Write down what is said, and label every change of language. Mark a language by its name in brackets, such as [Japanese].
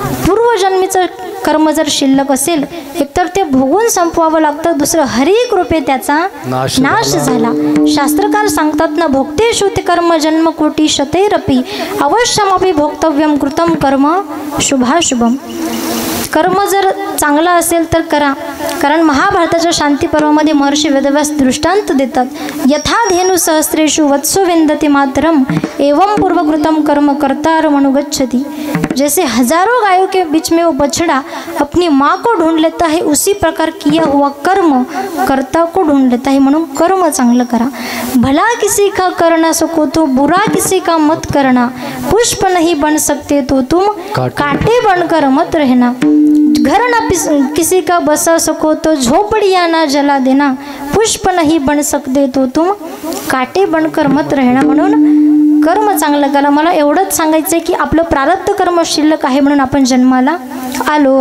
[Marathi] पूर्वजन्मीचं कर्म जर शिल्लक असेल एकतर ते भोगून संपवावं लागतं, दुसरं हरी कृपे त्याचा नाश झाला. शास्त्रकार सांगतात ना [Sanskrit] भोगते श्रुती कर्म जन्म कोटी शतेरपी अवश्यमपि भोक्तव्यम कृतम कर्म शुभाशुभम. [Marathi] कर्म जर चांगला असेल तर करा, कारण महाभारताच्या शांती पर्वामध्ये महर्षी वेदव्यास दृष्टांत देतात. [Sanskrit] यथा धेनु सहस्रेषु वत्सो विंदती मातरम एवं पूर्वकृतम कर्म कर्तार मनुगच्छति. [Hindi] जैसे हजारों गायों के बीच में वो बछड़ा अपनी माँ को ढूंढ लेता है उसी प्रकार किया हुआ कर्म कर्ता को ढूंढ लेता है. [Marathi] म्हणून कर्म चांगलं करा. [Hindi] भला किसी का करना सको तो बुरा किसी का मत करना. पुष्प नहीं बन सकते तो तुम कांटे बनकर मत रहना. घर न किसी का बसा सको तो झोपड़ियाँ ना जला देना. पुष्प नहीं बन सकते तो तुम काटे बनकर मत रहना. [Marathi] म्हणून कर्म चांगलं करा. मला एवढंच सांगायचं आहे की आपलं प्रारब्ध कर्म शिल्लक आहे म्हणून आपण जन्माला आलो.